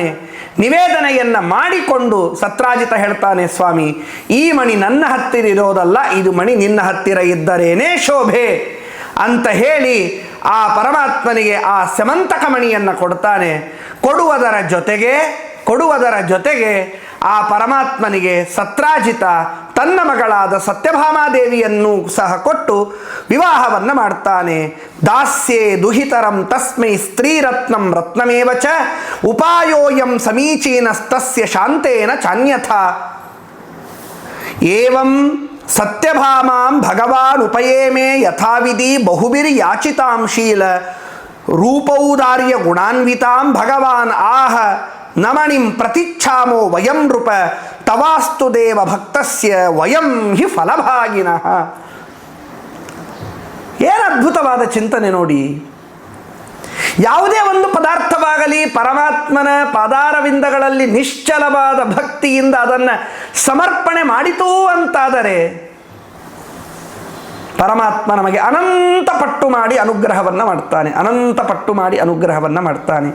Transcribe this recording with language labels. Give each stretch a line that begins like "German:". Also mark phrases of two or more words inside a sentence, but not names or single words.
Kannada: ನಿವೇದನೆಯನ್ನು ಮಾಡಿಕೊಂಡು ಸತ್ರಾಜಿತ ಹೇಳ್ತಾನೆ, ಸ್ವಾಮಿ ಈ ಮಣಿ ನನ್ನ ಹತ್ತಿರ ಇರೋದಲ್ಲ, ಇದು ಮಣಿ ನಿನ್ನ ಹತ್ತಿರ ಇದ್ದರೇನೇ ಶೋಭೆ ಅಂತ ಹೇಳಿ ಆ ಪರಮಾತ್ಮನಿಗೆ ಆ ಸಮಂತಕ ಮಣಿಯನ್ನು ಕೊಡ್ತಾನೆ. ಕೊಡುವುದರ ಜೊತೆಗೆ ಆ ಪರಮಾತ್ಮನಿಗೆ ಸತ್ರಾಜಿತ ತನ್ನ ಮಗಳಾದ ಸತ್ಯಭಾಮಾದೇವಿಯನ್ನು ಸಹ ಕೊಟ್ಟು ವಿವಾಹವನ್ನು ಮಾಡ್ತಾನೆ.
Sanskrit: ದಾಸ್ಯೇ ದುಹಿತರಂ ತಸ್ಮೈ ಸ್ತ್ರೀರತ್ನಂ ರತ್ನಮೇವ ಚ ಉಪಾಯೋಯಂ ಸಮೀಚೀನಸ್ತಸ್ಯ ಶಾಂತೇನ ಚಾನ್ಯಥಾ ಏವಂ ಸತ್ಯಭಾಮಾಂ ಭಗವಾನ್ ಉಪಯೇಮೇ ಯಥಾವಿಧಿ ಬಹುಭಿರ್ಯಾಚಿತಾಂ ಶೀಲ ರೂಪೌದಾರ್ಯ ಗುಣಾನ್ವಿತಾಂ ಭಗವಾನ್ ಆಹ ನಮಣಿಂ ಪ್ರತಿಚ್ಛಾಮೋ ವಯಂ ನೃಪ ತವಾಸ್ತು ದೇವ ಭಕ್ತಸ್ಯ ವಯಂ ಹಿ ಫಲಭಾಗಿನಃ.
Kannada: ಏನು ಅದ್ಭುತವಾದ ಚಿಂತನೆ ನೋಡಿ. ಯಾವುದೇ ಒಂದು ಪದಾರ್ಥವಾಗಲಿ ಪರಮಾತ್ಮನ ಪಾದಾರವಿಂದಗಳಲ್ಲಿ ನಿಶ್ಚಲವಾದ ಭಕ್ತಿಯಿಂದ ಅದನ್ನು ಸಮರ್ಪಣೆ ಮಾಡಿತು ಅಂತಾದರೆ ಪರಮಾತ್ಮ ನಮಗೆ ಅನಂತ ಪಟ್ಟು ಮಾಡಿ ಅನುಗ್ರಹವನ್ನು ಮಾಡ್ತಾನೆ.